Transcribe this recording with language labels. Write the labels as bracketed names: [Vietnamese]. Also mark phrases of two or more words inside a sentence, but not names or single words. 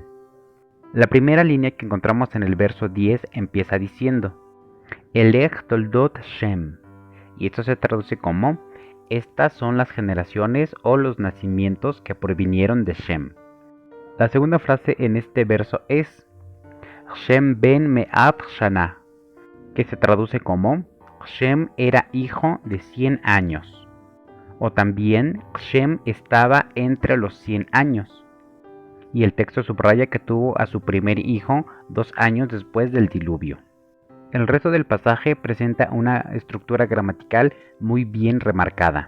[Spanish] La primera línea que encontramos en el verso 10 empieza diciendo [Hebrew] אלה תולדות שם. [Spanish] Y esto se traduce como estas son las generaciones o los nacimientos que provinieron de Shem. La segunda frase en este verso es [Hebrew] שם בן מאת שנה, [Spanish] que se traduce como Shem era hijo de 100 años. O también Shem estaba entre los 100 años. Y el texto subraya que tuvo a su primer hijo 2 años después del diluvio. El resto del pasaje presenta una estructura gramatical muy bien remarcada.